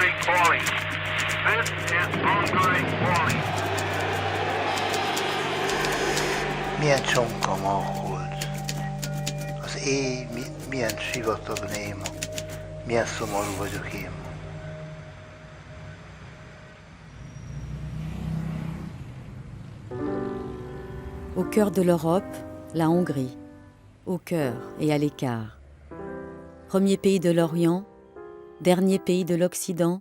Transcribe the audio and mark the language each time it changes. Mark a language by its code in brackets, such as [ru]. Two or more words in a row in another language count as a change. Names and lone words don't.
[en] falling. This is ongoing falling. [hu] Milyen csonka ma a hold. Az éj milyen sivatag néma. Milyen szomorú vagyok én. [fr] Au cœur de l'Europe, la Hongrie. Au cœur et à l'écart. Premier pays de l'Orient, dernier pays de l'Occident.